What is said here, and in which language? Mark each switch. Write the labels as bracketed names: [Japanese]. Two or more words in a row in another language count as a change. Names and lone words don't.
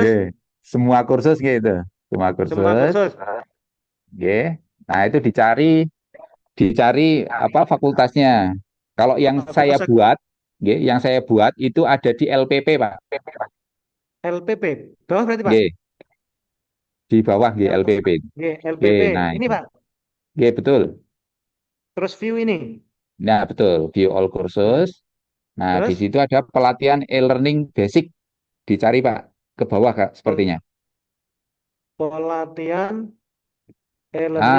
[Indonesian] Nggih, semua kursus gitu. Semua semua kursus. kursus. Nggih. Nah, itu dicari apa fakultasnya. Kalau yang saya Fakultas buat, nggih, yang saya buat itu ada di LPP, Pak. LPP. Bawah berarti, Pak. Nggih, di bawah nggih LPP. LPP. Nggih, Nggih, LPP. nah Ini, itu. Pak. Nggih, betul. Terus view ini. Nah, betul, [English] view all [Indonesian] Nah, kursus. Nah, di terus situ ada pelatihan e-learning basic. Dicari, Pak, ke bawah, Kak, pel- sepertinya. pelatihan Nah,